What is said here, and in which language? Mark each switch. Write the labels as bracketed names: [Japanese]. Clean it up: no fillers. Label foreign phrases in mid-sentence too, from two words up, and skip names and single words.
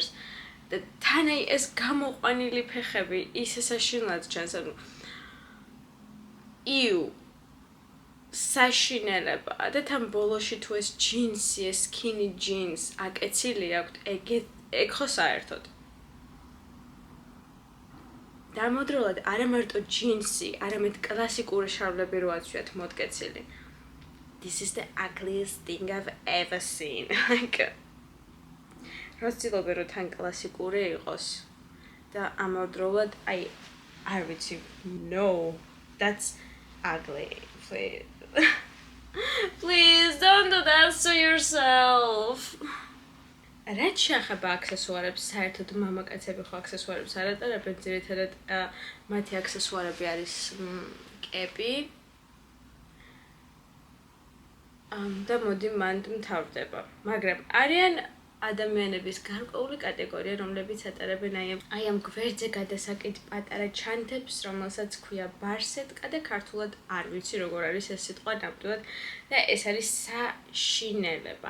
[Georgian] და თან აი ეს გამოყვანილი ფეხები ისე საშინლად ჩანს, ანუ საშინელება და თან ბოლოში თუ ეს ჯინსი, ეს [English] skinny jeans [Georgian] აკეცილი აქვთ, ეგ ხო საერთოდ. დამოუკიდებლად არა მარტო ჯინსი, არამედ კლასიკური შარლები რო აცვიათ მოტკეცილი. [English] This is the ugliest thing I've ever seen. [Georgian] როცილობე რო თან კლასიკური იყოს და ამავდროულად აი არ ვიცი, [English] no, that's ugly. Please don't do that to yourself. [Georgian] რაც შეეხება აქსესუარებს, საერთოდ მამაკაცები ხო აქსესუარებს არ ატარებენ, ძირითადად მათი აქსესუარები არის კეპი. და მოდი მანდ მთავრდება. მაგრამ არიან ადამიანების გარკვეული კატეგორია, რომლებიც ატარებენ აი ამ გვერდზე გადასაკიდ პატარა ჩანთებს, რომელსაც ქვია ბარსეტკა და ქართულად არ ვიცი როგორ არის ეს სიტყვა ნამდვილად და ეს არის საშინელება.